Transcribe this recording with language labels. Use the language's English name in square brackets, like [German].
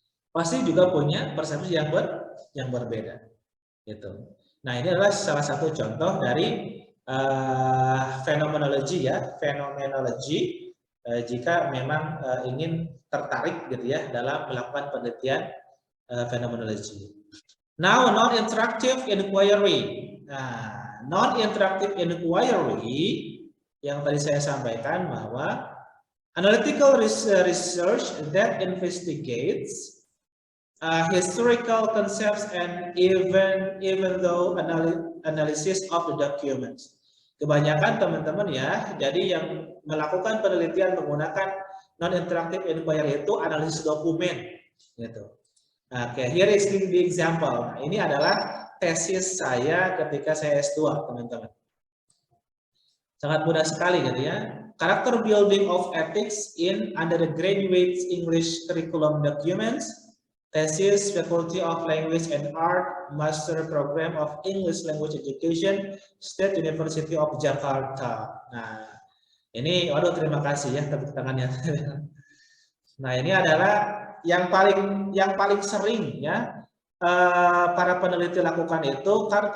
[Indonesian] Pasti juga punya persepsi yang berbeda. Gitu. Nah, ini adalah salah satu contoh dari fenomenologi ya, fenomenologi jika memang ingin tertarik gitu ya dalam melakukan penelitian fenomenologi. [English] Now, non-interactive inquiry. [Indonesian] Nah, [English] non-interactive inquiry [Indonesian] yang tadi saya sampaikan bahwa [English] analytical research that investigates historical concepts and even though analysis of the documents. [Indonesian] Kebanyakan teman-teman ya, jadi yang melakukan penelitian menggunakan non-interactive inquiry itu analisis dokumen, gitu. [English] Oke, here is the example. [Indonesian] Nah, ini adalah tesis saya ketika saya S2, teman-teman. Sangat mudah sekali gitu ya. [English] Character building of ethics in undergraduate English curriculum documents. Thesis, Faculty of Language and Art, Master Program of English Language Education, State University of Jakarta. [Indonesian] Nah, ini, waduh terima kasih ya tepuk tangannya. Nah, ini adalah yang paling sering ya para peneliti lakukan itu kan.